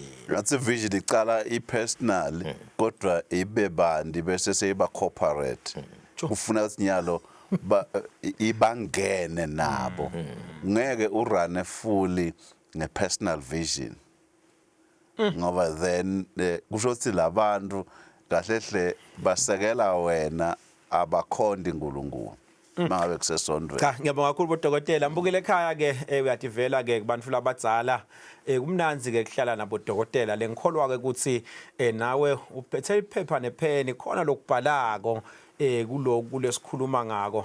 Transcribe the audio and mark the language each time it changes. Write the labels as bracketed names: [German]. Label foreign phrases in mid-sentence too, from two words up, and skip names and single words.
[Swati] ngathi vision icala ipersonal kodwa ibe bandi bese seyiba corporate kufuna ukuthi nyalo ibangene nabo ngeke urane fully ngepersonal vision ngoba then kusho ukuthi labantu kahle basekela wena abakhonda uNkulunkulu mangabe kusesondweni. Cha ngiyabonga kakhulu bodokotela mbukile ekhaya ke uyativela ke kubantu labadzala kumnanzi ke kuhlala nabodokotela lengikholwa ke ukuthi nawe uphethe iphepha nepen khona lokubhalako kuloko kulesikhuluma ngako.